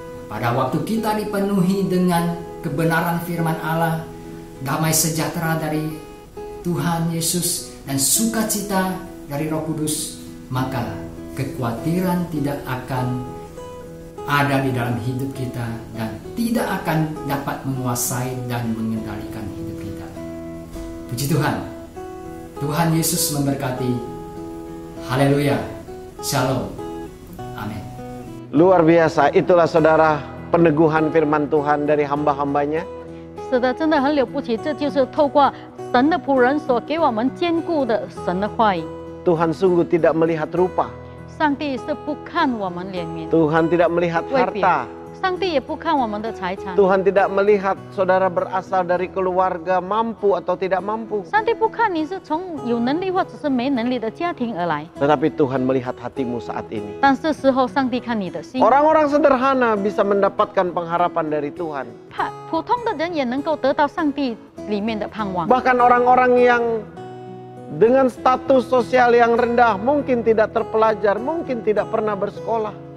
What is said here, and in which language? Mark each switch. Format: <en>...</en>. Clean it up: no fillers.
<id>Pada waktu kita dipenuhi dengan kebenaran firman Allah, damai sejahtera dari Tuhan Yesus, dan sukacita dari Roh Kudus, maka kekhawatiran tidak akan ada di dalam hidup kita dan tidak akan dapat menguasai dan mengendalikan hidup kita. Puji Tuhan. Tuhan Yesus memberkati. Haleluya. Shalom. Amin. Luar biasa, itulah saudara peneguhan firman Tuhan dari hamba-hambanya.</id> <zh>是的，真的很了不起，这就是透过神的仆人所给我们坚固的神的话语。</zh> <id>Tuhan sungguh tidak melihat rupa.</id> <zh>上帝是不看我们脸面，</zh> <id>Tuhan tidak melihat</id> <zh>外表</zh> <id>harta.</id> <zh>上帝也不看我们的财产，</zh> <id>Tuhan tidak melihat saudara berasal dari keluarga mampu atau tidak mampu.</id> <zh>上帝不看你是从有能力或者是没能力的家庭而来，</zh> <id>Tetapi Tuhan melihat hatimu saat ini.</id> <zh>但是时候上帝看你的心。</zh> <id>Orang-orang sederhana bisa mendapatkan pengharapan dari Tuhan.</id> <zh>普通的人也能够得到上帝里面的盼望。</zh> <id>Bahkan orang-orang yang dengan status sosial yang rendah, mungkin tidak terpelajar, mungkin tidak pernah bersekolah.</id>